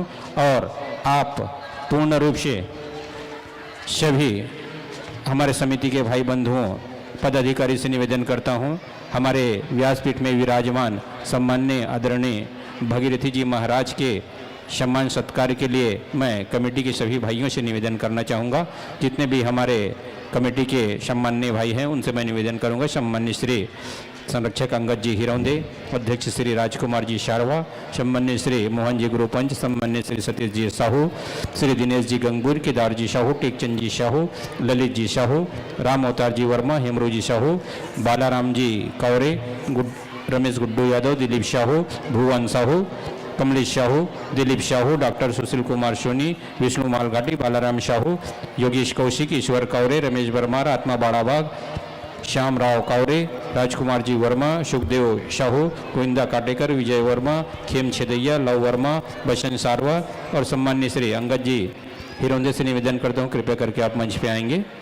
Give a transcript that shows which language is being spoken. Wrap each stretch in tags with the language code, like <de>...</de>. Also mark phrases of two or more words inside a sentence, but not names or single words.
<hi>और आप पूर्ण रूप से सभी हमारे समिति के भाई बंधुओं पदाधिकारी से निवेदन करता हूं, हमारे व्यासपीठ में विराजमान सम्माननीय आदरणीय भगीरथी जी महाराज के सम्मान सत्कार के लिए मैं कमेटी के सभी भाइयों से निवेदन करना चाहूँगा। जितने भी हमारे कमेटी के सम्माननीय भाई हैं उनसे मैं निवेदन करूँगा, सम्माननीय श्री संरक्षक अंगद जी हिरौंदे, अध्यक्ष श्री राजकुमार जी शारवा, सम्माननीय श्री मोहन जी गुरुपंच, सम्माननीय श्री सतीश जी साहू, श्री दिनेश जी गंगूर, केदार जी साहू, टेकचंद जी साहू, ललित जी साहू, राम अवतार जी वर्मा, हेमरू जी साहू, बालाराम जी कौरे, रमेश गुड्डू यादव, दिलीप साहू, भुवन साहू, कमलेश साहू, दिलीप साहू, डॉक्टर सुशील कुमार सोनी, विष्णु मालघाटी, बालाराम साहू, योगेश कौशिक, ईश्वर कौरे, रमेश वर्मा, आत्मा बाड़ाबाग, श्याम राव कौरे, राजकुमार जी वर्मा, सुखदेव साहू, गोविंदा काटेकर, विजय वर्मा, खेम छेदैया, लव वर्मा, बसंत सारवा और सम्मान्य श्री अंगद जी हिरौंदे से निवेदन करता हूँ, कृपया करके आप मंच पे आएंगे।</hi>